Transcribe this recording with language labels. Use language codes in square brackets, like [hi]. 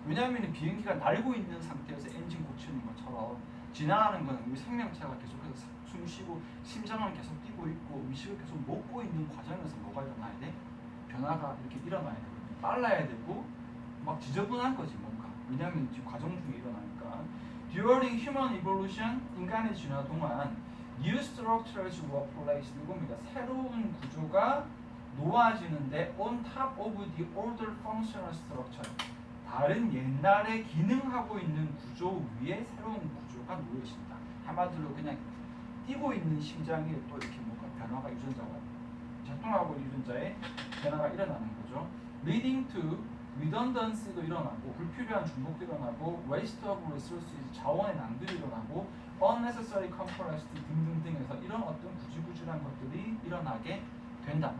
[ko] 왜냐하면 비행기가 날고 있는 상태에서 엔진 고치는 것처럼 진화하는 건 우리 생명체가 계속해서 숨 쉬고 심장은 계속 뛰고 있고 음식을 계속 먹고 있는 과정에서 뭐가 일어나야 돼? 변화가 이렇게 일어나야 되거든요. 빨라야 되고 막 지저분한 거지 뭔가. 왜냐하면 지금 과정 중에 일어나니까. [en] During human evolution, [ko] 인간의 진화 동안 [en] new structures were placed. [ko] 이겁니다. 새로운 구조가 놓아지는데 [en] on top of the older functional structure. [ko] 다른 옛날에 기능하고 있는 구조 위에 새로운 구조가 놓여 있습니다. 한마디로 그냥 뛰고 있는 심장에 또 이렇게 뭔가 변화가 유전자가 작동하고 있는 유전자에 변화가 일어나는 거죠. [en] Leading to redundancy [ko] 도 일어나고 불필요한 중복도 일어나고 [en] waste of resources [ko] 자원의 낭비도 일어나고 [en] unnecessary complexity [ko] 등등등에서 이런 어떤 구질구질한 것들이 일어나게 된다.